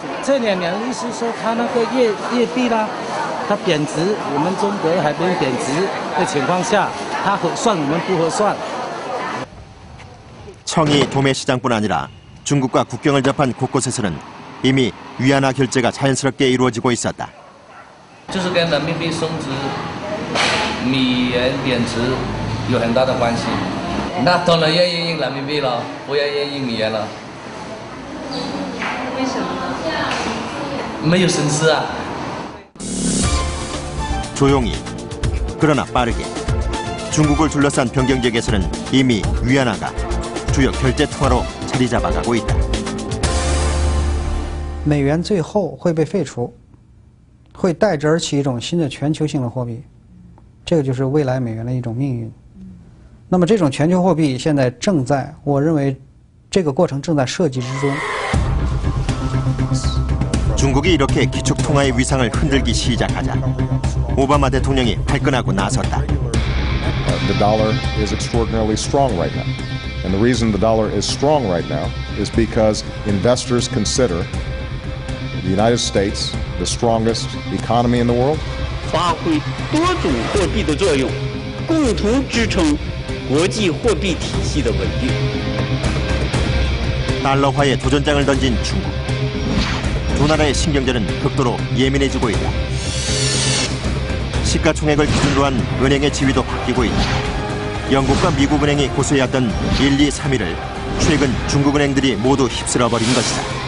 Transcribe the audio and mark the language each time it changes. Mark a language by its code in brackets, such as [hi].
[zh] 这2年的意思说，它那个粤币啦，它贬值，我们中国还没贬值的情况下，它合算我们不合算。 [ko] 청이 도매 시장뿐 아니라 중국과 국경을 접한 곳곳에서는 이미 위안화 결제가 자연스럽게 이루어지고 있었다. [zh] 就是跟人民币升值、美元贬值有很大的关系。那当然愿意用人民币了，不愿意用美元了。为什么呢？没有损失啊。 [ko] 조용히 그러나 빠르게 중국을 둘러싼 변경 지역에서는 이미 위안화가 주요 결제 통화로 자리 잡아가고 있다. [zh] 美元最后会被废除，会代之而起一种新的全球性的货币，这个就是未来美元的一种命运。那么这种全球货币现在正在，我认为这个过程正在设计之中。 [ko] 중국이 이렇게 기축 통화의 위상을 흔들기 시작하자 오바마 대통령이 발끈하고 나섰다. [en] The dollar is extraordinarily strong right now. And the reason the dollar is strong right now is because investors consider the United States the strongest economy in the world. [zh] 发挥多种货币的作用，共同支撑国际货币体系的稳定。 [ko] 달러화에 도전장을 던진 중국. 두 나라의 신경전은 극도로 예민해지고 있다. 시가총액을 기준으로 한 은행의 지위도 바뀌고 있다. 영국과 미국 은행이 고수해왔던 1, 2, 3위를 최근 중국 은행들이 모두 휩쓸어버린 것이다.